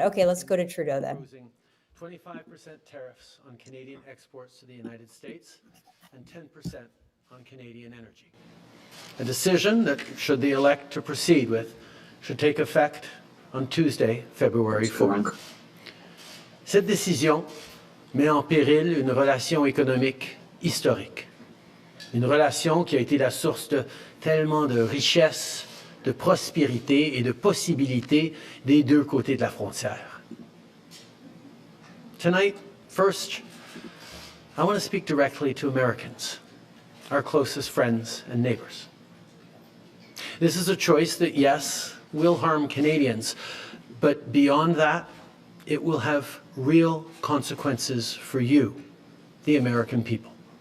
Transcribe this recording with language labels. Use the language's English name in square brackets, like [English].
[English] Okay, let's go to Trudeau then. 25% tariffs on Canadian exports to the United States and 10% on Canadian energy. A decision that, should they elect to proceed with, should take effect on Tuesday, February 4th. [French] Cette décision met en péril une relation économique historique. Une relation qui a été la source de tellement de richesses, de prospérité et de possibilités des deux côtés de la frontière. [English] Tonight, first, I want to speak directly to Americans, our closest friends and neighbors. This is a choice that, yes, will harm Canadians, but beyond that, it will have real consequences for you, the American people.